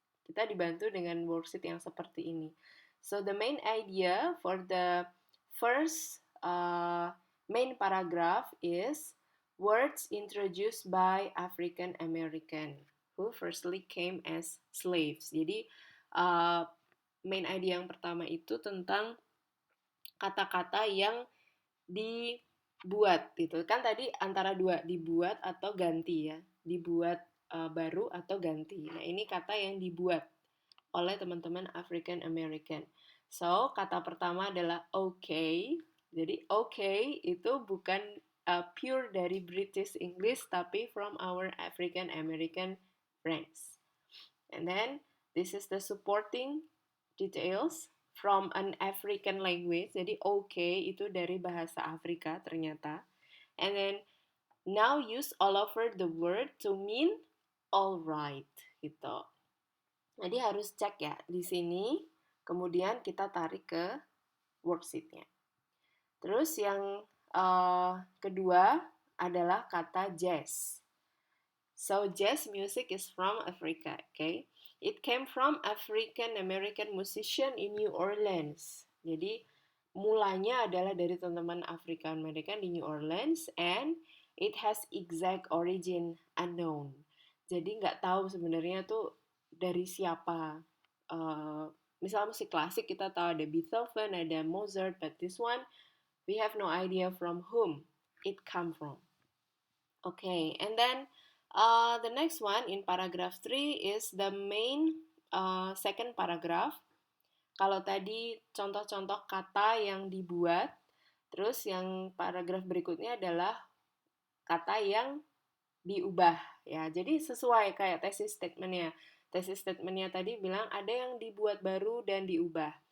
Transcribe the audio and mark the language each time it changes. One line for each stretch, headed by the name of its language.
Indonesian: Kita dibantu dengan worksheet yang seperti ini.
English: So the main idea for the first main paragraph is words introduced by African American who firstly came as slaves.
Indonesian: Jadi main idea yang pertama itu tentang kata-kata yang dibuat gitu. Kan tadi antara dua, dibuat atau ganti ya. Dibuat baru atau ganti. Nah, ini kata yang dibuat oleh teman-teman African American. So, kata pertama adalah okay. Jadi okay itu bukan pure dari British English tapi
English: from our African American friends. And then this is the supporting details from an African language.
Indonesian: Jadi okay itu dari bahasa Afrika ternyata.
English: And then now use all over the word to mean alright gitu.
Indonesian: Jadi harus cek ya di sini. Kemudian kita tarik ke worksheet-nya. Terus yang kedua adalah kata jazz.
English: So jazz music is from Africa, okay? It came from African American musician in New Orleans.
Indonesian: Jadi mulanya adalah dari teman-teman African American di New Orleans
English: and it has exact origin unknown.
Indonesian: Jadi nggak tahu sebenarnya tuh dari siapa. Misalnya musik klasik kita tahu ada Beethoven, ada Mozart,
English: but this one we have no idea from whom it come from. Okay, and then the next one in paragraph 3 is the main second paragraph.
Indonesian: Kalau tadi contoh-contoh kata yang dibuat, terus yang paragraf berikutnya adalah kata yang diubah ya. Jadi sesuai kayak thesis statement-nya. Thesis statement-nya tadi bilang ada yang dibuat baru dan diubah.